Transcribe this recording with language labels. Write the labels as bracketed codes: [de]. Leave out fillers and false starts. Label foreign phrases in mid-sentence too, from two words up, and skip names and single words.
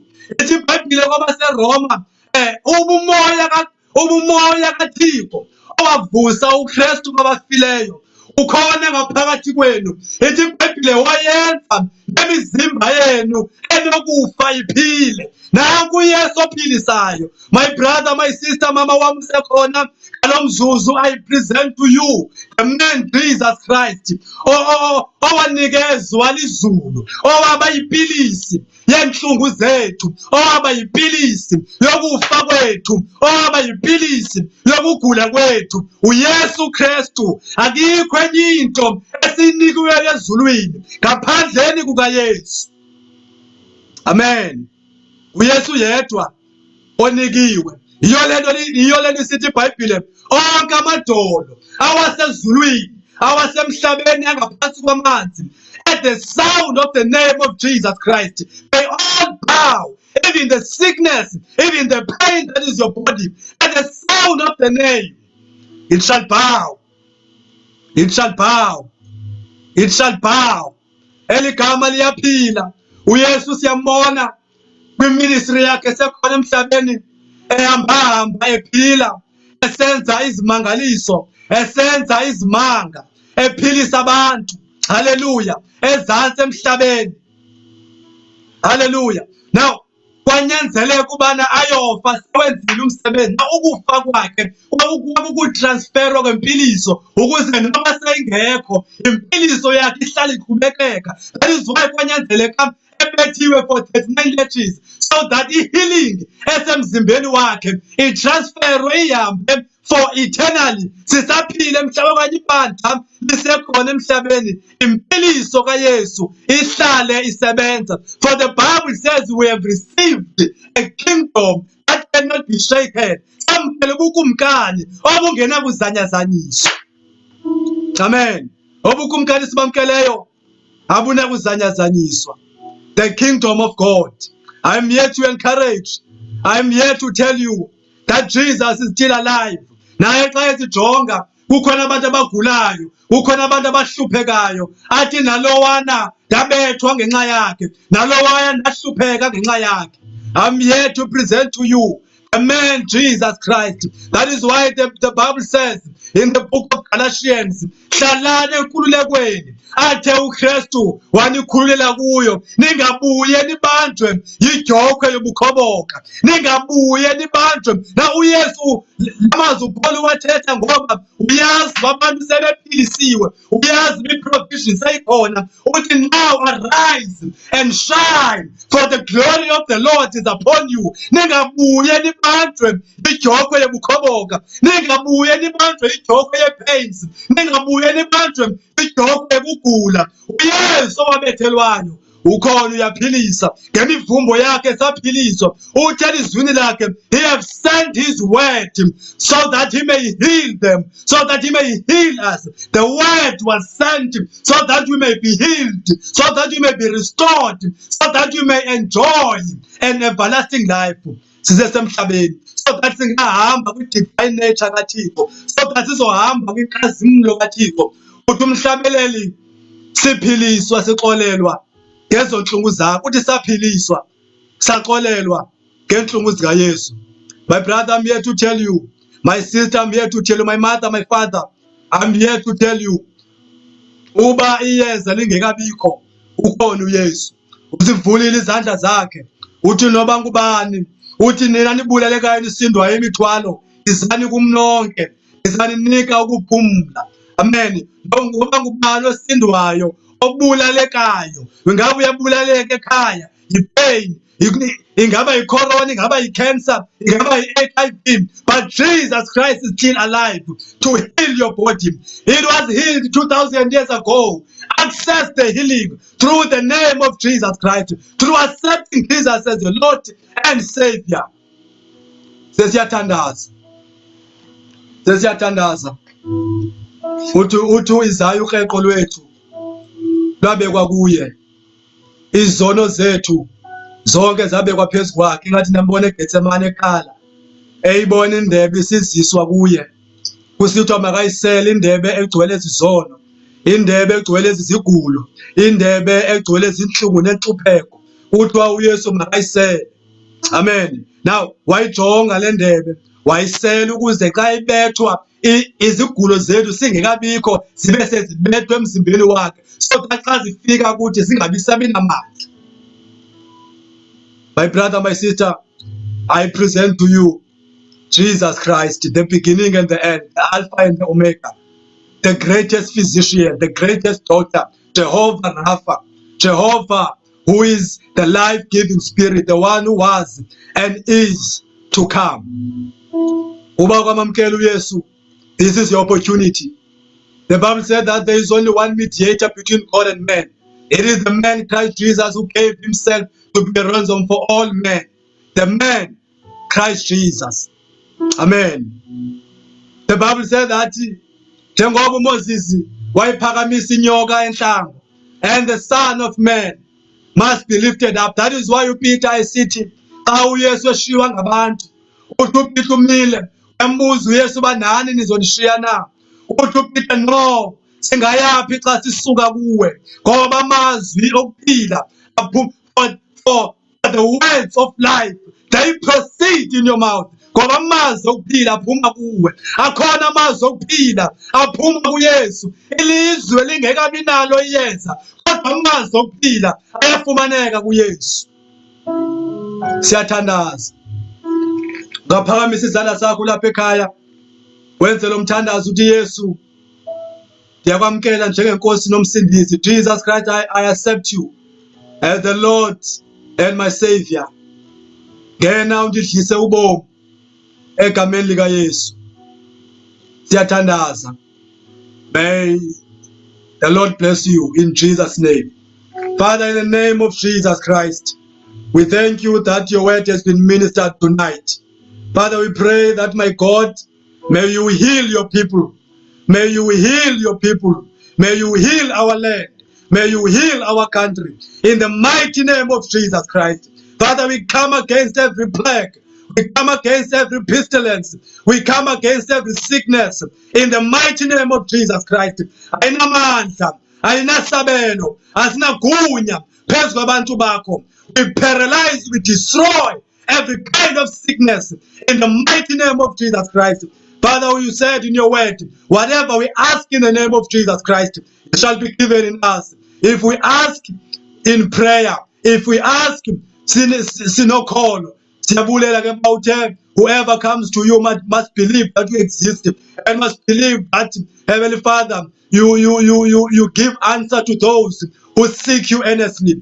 [xh] Ithi iBhayibhile kwabaseRoma ubumoya kaThixo owavusa uKristu kwabafileyo ukhona ngaphakathi kwenu. Ithi iBhayibhile wayenza nemizimba yenu enokufa iphile. Nanku uYesu ophilisayo. [en] My brother, my sister, [zu] mama wami usekhona ngalo mzuzu, [en] I present to you the man Jesus Christ [zu] owanikezwa lizulu, owaba yipilisi yenhlungu zethu, owaba yipilisi yokufa kwethu, owaba yipilisi yokugula kwethu, uYesu Kristu. Akikho enye into esinikiwe ezulwini ngaphandleni kukaYesu. Amen. uYesu yedwa onikiwe. Iyo lento isithi iBhayibhile onke amadolo awasezulwini, awasemhlabeni, angaphansi kwamanzi, [en] at the sound of the name of Jesus Christ, they all bow. Even the sickness, even the pain that is your body, at the sound of the name, it shall bow. It shall bow. It shall bow. [zu] Eligama liyaphila. uYesu siyambona kwiministry yakhe sekhona emhlabeni, ehamba ephila, esenza izimangaliso, esenza izimanga, ephilisa abantu. Hallelujah. Ezansi emhlabeni. Hallelujah. [xh] Now kwanyanzeleka ubana ayofa sewenzile umsebenzi. Ukufa kwakhe ukutransferwa kwempiliso ukuze noma seyingekho impiliso yakhe ihlale iqhubekeka. [en] That is why [xh] kwanyanzeleka ebethiwe [en] for 39 lectures, so that [xh] i-healing esemzimbeni wakhe itransferwe ihambe [en] for eternally. [xh] Sisaphile emhlabeni okanye ibandla lisekhona emhlabeni, impiliso kaYesu ihlale isebenza. [en] For the Bible says we have received a kingdom that cannot be shaken. [xh] Samphele ubukumkani obungena kuzanyazanyiswa. Amen. Ubukumkani sibamkeleyo abuna kuzanyazanyiswa. [en] The kingdom of God. I'm here to encourage. I'm here to tell you that Jesus is still alive. [xh] Naye xa esijonga kukhona abantu abagulayo, kukhona abantu abahluphekayo, athi nalowana ndabethwa ngenxa yakhe, nalowana ndahlupheka ngenxa yakhe. [en] I'm here to present to you the man Jesus Christ. That is why the Bible says in the book of Galatians, [xh] hlalani enkululekweni athe uKristu wanikhululela kuyo. Ningabuye nibanjwe yidyokwe yobukhoboka, ningabuye nibanjwe. Na uYesu amazwi uPaul wathetha ngoba uyazi abantu sebephilisiwe, uyazi iprovision seyikhona, uthi [en] now arise and shine, for the glory of the Lord is upon you. [xh] Ningabuye nibanjwe yidyokwe yobukhoboka, ningabuye nibanjwe yidyokwe yepains, ningabuye nibanjwe yidyokwe yokugula. uYesu owabethelwayo ukhona uyaphilisa, ngemivumbo yakhe saphiliswa. Uthi elizwini lakhe [en] he have sent his word so that he may heal them, so that he may heal us. The word was sent so that we may be healed, so that we may be restored, so that we may enjoy an everlasting life. [xh] Sisesemhlabeni [en] so that [xh] singahamba kwi- [en] divine nature [xh] kaThixo, [en] so that [xh] sizohamba kwinkazimulo kaThixo. Uthi umhlabeleli siphiliswa, sixolelwa ngezo nhlungu zakho. Uthi saphiliswa, saxolelwa ngenhlungu zikaYesu. [en] My brother, I'm here to tell you. My sister, I'm here to tell you. My mother, my father, I'm here to tell you. [xh] Uba iyeza lingekabikho, ukhona uYesu. Usivulile izandla zakhe. Uthi noba ngubani, uthi nina nibulalekayo nisindwayo imithwalo, izani kumnonke, izaninika ukuphumla. Amen. Ngoba ngubani osindwayo, obulalekayo, ingabe uyabulaleka ekhaya, yipain, ingaba yicorona, ingaba yicancer, ingaba yi-HIV, [en] but Jesus Christ is still alive to heal your body. It was healed 2,000 years ago. Access the healing through the name of Jesus Christ, through accepting Jesus as your Lord and Savior. [xh] Sesiyathandaza. uthi Isaya uqeqo lwethu lwabekwa kuye, izono zethu zonke zabekwa phezu kwakhe. Ingathi nambona eGetsemane ekhala eyibona indebe isiziswa kuye, kusithiwa makayisele indebe egcwele izizono, indebe egcwele izigulo, indebe egcwele izinhlungu nenhlupheko. Kuthiwa uYesu makayisele. Amen. Now wayijonga le ndebe wayisela ukuze xa ibethwa izigulo zethu singekabikho zibe sezibethwe emzimbeni wakhe, so xa zifika kuthi zingabi sabinamandla. [en] My brother, my sister, I present to you Jesus Christ, the beginning and the end, the Alpha and the Omega, the greatest physician, the greatest doctor, Jehovah Rapha, Jehovah, who is the life-giving spirit, the one who was and is to come. This is your opportunity. The Bible said that there is only one mediator between God and man. It is the man Christ Jesus who gave himself to be a ransom for all men. The man Christ Jesus. Amen. The Bible says that [zu] njengoba Moses wayiphakamisa inyoka enhlango, [en] and the Son of Man must be lifted up. [xh] That is why uPeter esithi xa uYesu eshiywa ngabantu, uthi uPeter umile embuza uYesu banani nizonishiya na? Uthi uPeter no, singayaphi xa sisuka kuwe, ngoba amazwi okuphila [en] for the words of life, they proceed in your mouth. [xh] Ngoba amazwi okuphila aphuma kuwe, akhona amazwi okuphila aphuma kuYesu. Ilizwe lingekabi nalo iyeza, kodwa amazwi okuphila ayafumaneka kuYesu. Siyathandaza. Ngaphakamisa izandla sakho lapha ekhaya, wenze lo mthandazo uthi Yesu, ndiyakwamkela njengenkosi nomsindisi. [en] Jesus Christ, I accept you as the Lord and my Savior. [xh] Ngena undidlise ubomi egameni lika Yesu. Siyathandaza. [en] May the Lord bless you in Jesus' name. Father, in the name of Jesus Christ, we thank you that your word has been ministered tonight. Father, we pray that, my God, may you heal your people. May you heal your people. May you heal our land. May you heal our country. In the mighty name of Jesus Christ. Father, we come against every plague. We come against every pestilence. We come against every sickness. In the mighty name of Jesus Christ. [xh] Ayinamandla, ayinasabelo, asinagunya phezu kwabantu bakho. [en] We paralyze, we destroy every kind of sickness in the mighty name of Jesus Christ. Father, you said in your word, whatever we ask in the name of Jesus Christ, it shall be given in us. If we ask in prayer, if we ask sinokolo, whoever comes to you must believe that you exist and must believe that, Heavenly Father, you give answer to those who seek you earnestly.